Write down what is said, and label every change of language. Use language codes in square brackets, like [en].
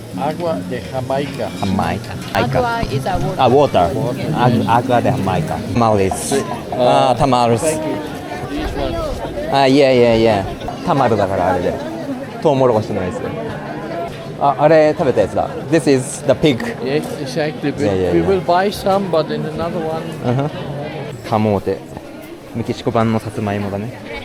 [es] Agua de Jamaica. Jamaica. [en] Agua is a water. Ah, water. [es] Agua de Jamaica. Tamales. Tamales. [en] Thank you. These ones. Yeah. [ja] タマルだからあれで。トウモロコシのやつで。あれ食べたやつだ。 [en] This is the pig. Yes, exactly. Yeah. We will buy some, but in another one. [ja] カモーテ。メキシコ版のさつまいもだね。